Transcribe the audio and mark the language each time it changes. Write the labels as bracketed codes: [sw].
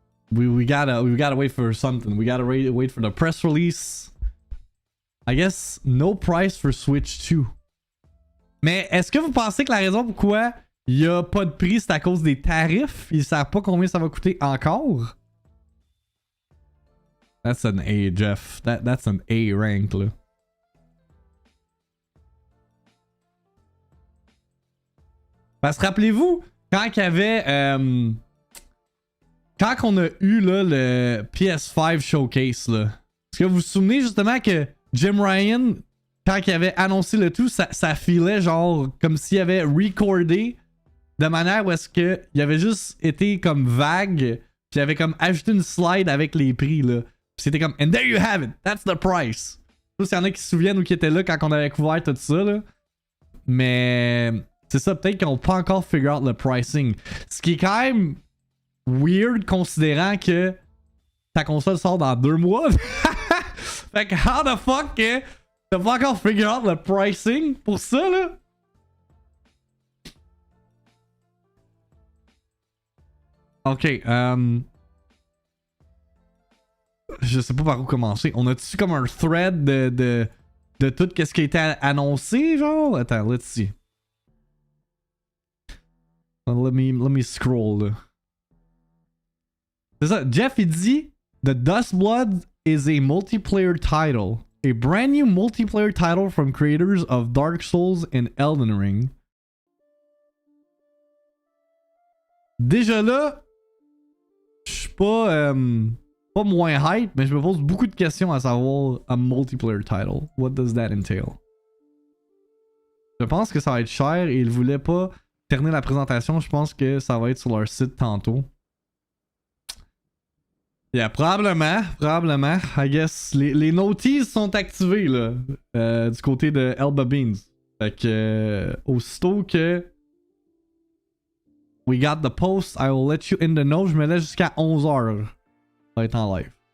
[en] We gotta wait for something. We gotta wait for the press release. I guess no price for Switch 2. [fr] Mais est-ce que vous pensez que la raison pourquoi il n'y a pas de prix, c'est à cause des tarifs? Ils savent pas combien ça va coûter encore? [en] That's an A, Jeff. That's an A rank, là. [fr] Parce que rappelez-vous, quand il y avait... quand on a eu là, le PS5 Showcase, là. Est-ce que vous vous souvenez justement que Jim Ryan, quand il avait annoncé le tout, ça filait genre comme s'il avait recordé de manière où est-ce qu'il avait juste été comme vague, puis il avait comme ajouté une slide avec les prix, là. Puis c'était comme, [en] and there you have it, that's the price. [fr] Je sais pas s'il y en a qui se souviennent ou qui étaient là quand on avait couvert tout ça, là. Mais c'est ça, peut-être qu'ils n'ont pas encore figure out le pricing. Ce qui est quand même weird considérant que ta console sort dans 2 mois. Fait que [en] how the fuck [fr] t'as pas encore figure out le pricing pour ça, là? Ok, je sais pas par où commencer. On a-tu comme un thread de tout ce qui a été annoncé, genre? Attends, [en] let's see. Let me scroll, là. [fr] C'est ça, Jeff il dit The Dust Blood [en] is a multiplayer title. A brand new multiplayer title from creators of Dark Souls and Elden Ring. [fr] Déjà là, je suis pas moins hype, mais je me pose beaucoup de questions à savoir un multiplayer title. [en] What does that entail? [fr] Je pense que ça va être cher et ils voulaient pas terminer la présentation. Je pense que ça va être sur leur site tantôt. [en] Yeah, probablement, I guess. [fr] Les notices sont activées, là, du côté de Elba Beans. Fait que, aussitôt que [en] we got the post, I will let you in the know. [fr] Je me laisse jusqu'à 11h. Ça va être en live.